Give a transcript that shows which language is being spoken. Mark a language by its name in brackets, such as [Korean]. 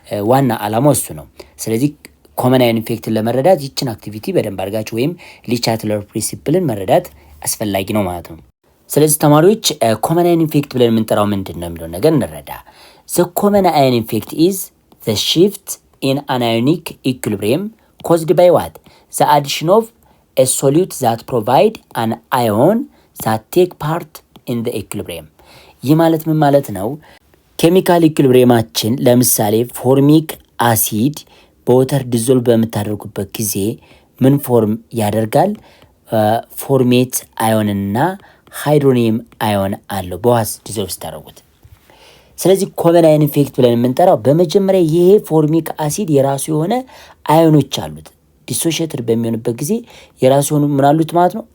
[Amharic] ዋና ዓላማው እሱ ነው። ስለዚህ ኮመን አየን ኢንፌክትን ለመረዳት ይችን አክቲቪቲ በደንብ አድርጋችሁ ወይም ሊቻትለር ፕሪንሲፕልን መረዳት አስፈላጊ ነው ማለት ነው። ስለዚህ ተማሪዎች ኮመን አየን ኢንፌክት ብለን የምንጠራው ምንድን ነው የሚለውን ነገር እንረዳ። ዘ ኮመን አየን ኢንፌክት ኢዝ ዘ shift in an ionic equilibrium caused by what? [English] The addition of a solute that provide an ion that take part in the equilibrium. [Amharic] ይህ ማለት ምን ማለት ነው? ኬሚካል ኢኩሊብሪየማችን ለምሳሌ ፎርሚክ አሲድ በወተር ዲዞልቭ በምታደርጉበት ጊዜ ምን ፎርም ያደርጋል? ፎርሜት አዮንና ሃይድሮኒየም አዮን አለው በዋስ ዲዞልቭ ስታደርጉት። ስለዚህ ኮመን አየን ኢንፌክት ብለን የምንጠራው በመጀመሪያ ይሄ ፎርሚክ አሲድ የራሱ የሆነ አዮኖች አሉት። ዲሶሺየትድ በሚሆንበት ጊዜ የራሱ የሆኑ ምን አሉት ማለት ነው?